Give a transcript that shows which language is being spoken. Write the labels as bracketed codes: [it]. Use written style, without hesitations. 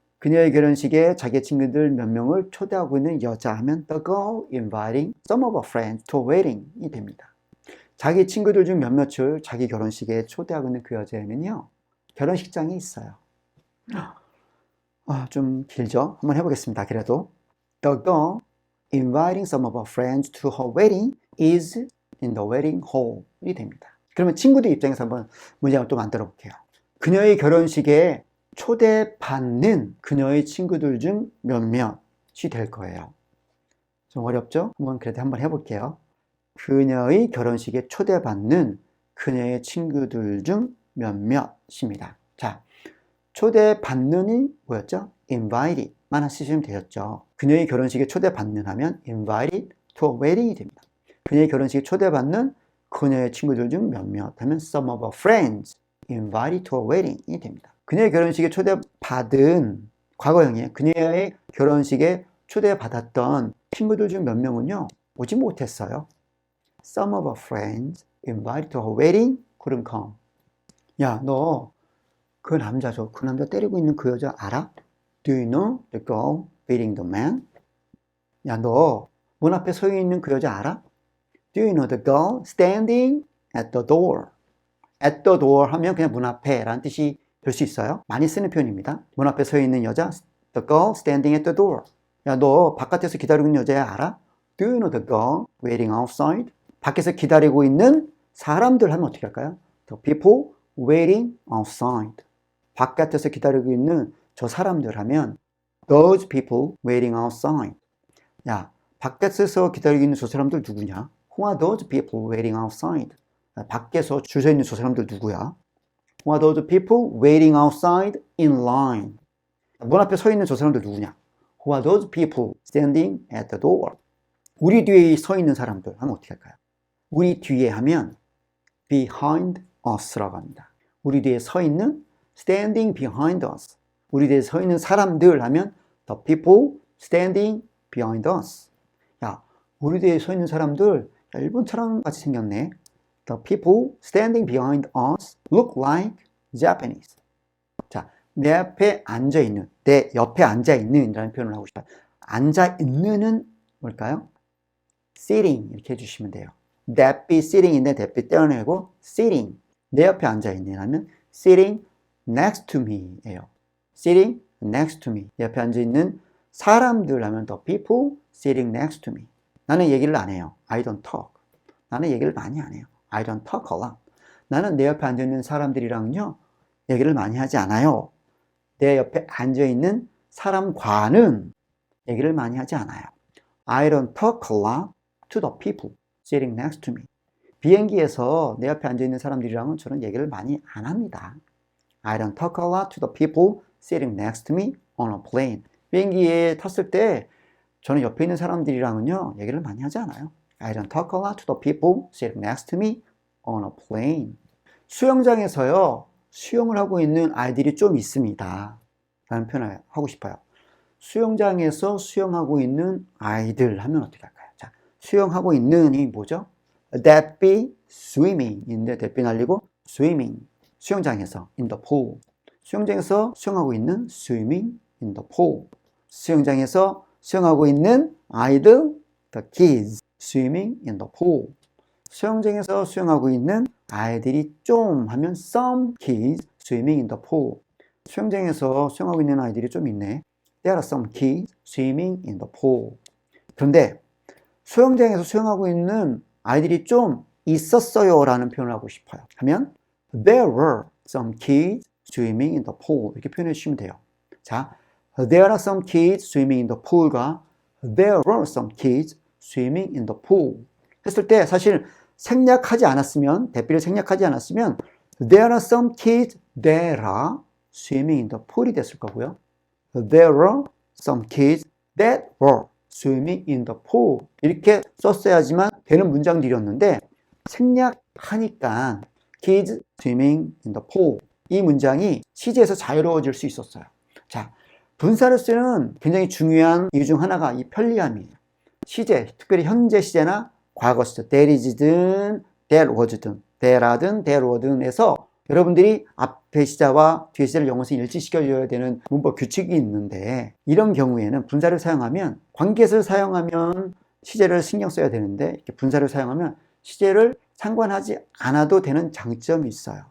[ko] 그녀의 결혼식에 자기 친구들 몇 명을 초대하고 있는 여자 하면 [en] the girl inviting some of her friends to her wedding [ko] 이 됩니다. 자기 친구들 중 몇몇을 자기 결혼식에 초대하고 있는 그 여자에는요, 결혼식장이 있어요. 좀 길죠? 한번 해보겠습니다. [en] 그래도 the girl inviting some of her friends to her wedding is in the wedding hall [ko] 이 됩니다. 그러면 친구들 입장에서 한번 문장을 또 만들어 볼게요. 그녀의 결혼식에 초대받는 그녀의 친구들 중 몇몇이 될 거예요. 좀 어렵죠? 그래도 한번 해볼게요. 그녀의 결혼식에 초대받는 그녀의 친구들 중 몇몇입니다. 자, 초대받는이 뭐였죠? invited 만 쓰시면 되었죠. 그녀의 결혼식에 초대받는 하면 [en] invited to a wedding [ko] 이 됩니다. 그녀의 결혼식에 초대받는 그녀의 친구들 중 몇몇 하면 [en] some of her friends invited to a wedding [ko] 이 됩니다. 그녀의 결혼식에 초대받은 과거형이에요. 그녀의 결혼식에 초대받았던 친구들 중 몇 명은요, 오지 못했어요. [en] Some of her friends invited to her wedding couldn't come. [ko] 야, 너 그 남자죠. 그 남자 때리고 있는 그 여자 알아? [en] Do you know the girl beating the man? [ko] 야, 너 문 앞에 서 있는 그 여자 알아? [en] Do you know the girl standing at the door? [ko] At the door 하면 그냥 문 앞에 라는 뜻이 될 수 있어요. 많이 쓰는 표현입니다. 문 앞에 서 있는 여자, [en] the girl standing at the door. [ko] 야, 너 바깥에서 기다리고 있는 여자 알아? [en] Do you know the girl waiting outside? [ko] 밖에서 기다리고 있는 사람들 하면 어떻게 할까요? [en] The people waiting outside. [ko] 바깥에서 기다리고 있는 저 사람들 하면 [en] those people waiting outside. [ko] 야, 밖에서 기다리고 있는 저 사람들 누구냐? [en] Who are those people waiting outside? [ko] 밖에서 줄 서 있는 저 사람들 누구야? [en] Who are those people waiting outside in line? [ko] 문 앞에 서 있는 저 사람들 누구냐? [en] Who are those people standing at the door? [ko] 우리 뒤에 서 있는 사람들 하면 어떻게 할까요? 우리 뒤에 하면 [en] behind us [ko] 라고 합니다. 우리 뒤에 서 있는 [en] standing behind us. [ko] 우리 뒤에 서 있는 사람들 하면 [en] the people standing behind us. [ko] 야, 우리 뒤에 서 있는 사람들 일본처럼 같이 생겼네. [en] The people standing behind us look like Japanese. [ko] 자, 내 앞에 앉아있는, 내 옆에 앉아있는 이라는 표현을 하고 싶어요. 앉아있는은 뭘까요? sitting 이렇게 해주시면 돼요. [en] That be sitting인데 that be [ko] 떼어내고 [en] sitting, [ko] 내 옆에 앉아있는 하면 [en] sitting next to me 예요. sitting next to me, [ko] 내 옆에 앉아있는 사람들 하면 [en] the people sitting next to me. [ko] 나는 얘기를 안 해요. [en] I don't talk. [ko] 나는 얘기를 많이 안 해요. [en] I don't talk a lot. [ko] 나는 내 옆에 앉아있는 사람들이랑요 얘기를 많이 하지 않아요. 내 옆에 앉아있는 사람과는 얘기를 많이 하지 않아요. [en] I don't talk a lot to the people sitting next to me. [ko] 비행기에서 내 옆에 앉아있는 사람들이랑은 저는 얘기를 많이 안 합니다. [en] I don't talk a lot to the people sitting next to me on a plane. [ko] 비행기에 탔을 때 저는 옆에 있는 사람들이랑은요 얘기를 많이 하지 않아요. [en] I don't talk a lot to the people sitting next to me on a plane. [ko] 수영장에서요 수영을 하고 있는 아이들이 좀 있습니다 라는 표현을 하고 싶어요. 수영장에서 수영하고 있는 아이들 하면 어떻게 할까요? 자, 수영하고 있는이 뭐죠? [en] That be swimming 인데 that be [ko] 날리고 [en] swimming, [ko] 수영장에서 [en] in the pool. [ko] 수영장에서 수영하고 있는 [en] swimming in the pool. [ko] 수영장에서 수영하고 있는 아이들 [en] the kids swimming in the pool. [ko] 수영장에서 수영하고 있는 아이들이 좀 하면 [en] some kids swimming in the pool. [ko] 수영장에서 수영하고 있는 아이들이 좀 있네. [en] There are some kids swimming in the pool. [ko] 그런데 수영장에서 수영하고 있는 아이들이 좀 있었어요 라는 표현을 하고 싶어요. [en] 하면 There were some kids swimming in the pool [ko] 이렇게 표현해 주시면 돼요. [en] 자, There are some kids swimming in the pool과 There were some kids swimming in the pool [ko] 했을 때 사실 생략하지 않았으면 [en] 대비를 생략하지 않았으면 There are some kids that are swimming in the pool [ko] 이 됐을 거고요. [en] There were some kids that were swimming in the pool [ko] 이렇게 썼어야지만 되는 문장들이었는데 생략하니까 [en] kids swimming in the pool [ko] 이 문장이 시제에서 자유로워질 수 있었어요. 자, 분사를 쓰는 굉장히 중요한 이유 중 하나가 이 편리함이에요. 시제, 특별히 현재 시제나 과거 시제, that is든 that was든 that라든 that were든에서 여러분들이 앞에 시제와 뒤에 시제를 영어에서 일치시켜줘야 되는 문법 규칙이 있는데 이런 경우에는 분사를 사용하면 관계를 사용하면 시제를 신경 써야 되는데 이렇게 분사를 사용하면 시제를 상관하지 않아도 되는 장점이 있어요.